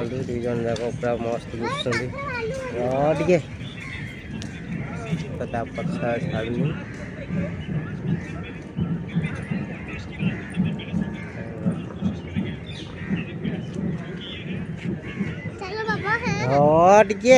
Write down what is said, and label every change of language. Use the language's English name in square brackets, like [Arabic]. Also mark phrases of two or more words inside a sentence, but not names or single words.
[Odia] ଦୁଇ ଜଣ ଯାକ ପୁରା ମସ୍ତ ବୁଝୁଛନ୍ତି ଟିକେ ତ ତା ପଛ ଛାଡ଼ୁନି। [Hindi] चलो बाबा है [Odia] ହଁ ଟିକେ